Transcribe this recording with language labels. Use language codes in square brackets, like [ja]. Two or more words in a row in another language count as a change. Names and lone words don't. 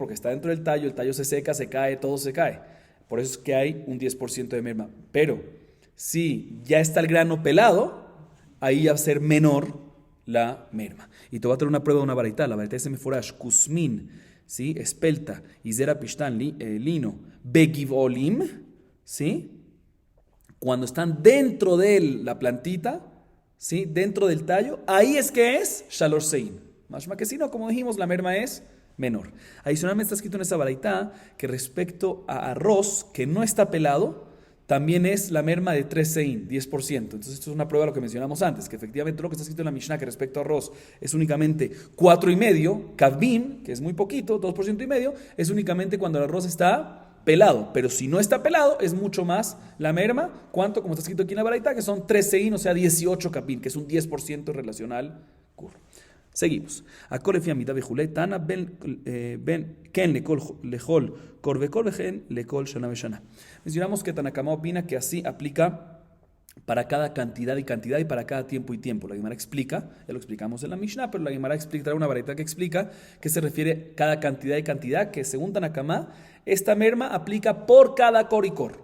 [es] Porque está dentro del tallo, el tallo se seca, se cae, todo se cae. Por eso es que hay un 10% de merma. Pero si ya está el grano pelado, ahí ya va a ser menor la merma. Y te voy a traer una prueba de una baraita. La baraita dice [he] meforash, kusmin, [es] ¿sí? Espelta, y [he] zera pishtan, [es] lino, begivolim, ¿sí? Cuando están dentro de la plantita, ¿sí? Dentro del tallo, ahí es que es [he] shalosh sein. [es] Más que si no, como dijimos, la merma es menor. Adicionalmente está escrito en esa baraita que respecto a arroz que no está pelado, también es la merma de 3 sein, 10%. Entonces esto es una prueba de lo que mencionamos antes, que efectivamente lo que está escrito en la Mishnah que respecto a arroz es únicamente 4,5, kavim, que es muy poquito, 2,5%, es únicamente cuando el arroz está pelado. Pero si no está pelado, es mucho más la merma. ¿Cuánto? Como está escrito aquí en la baraita, que son 3 sein, o sea 18 kavim, que es un 10% relacional kur. Seguimos. [he] Tana ben ken lechol kor vekol vegen lekol shana veshana. [es] Mencionamos que Tanakama opina que así aplica para cada cantidad y para cada tiempo y tiempo. La Gemara explica, ya lo explicamos en la Mishnah, pero la Gemara explica una baraita que explica que se refiere cada cantidad y cantidad, que según Tanakama, esta merma aplica por cada cor y cor.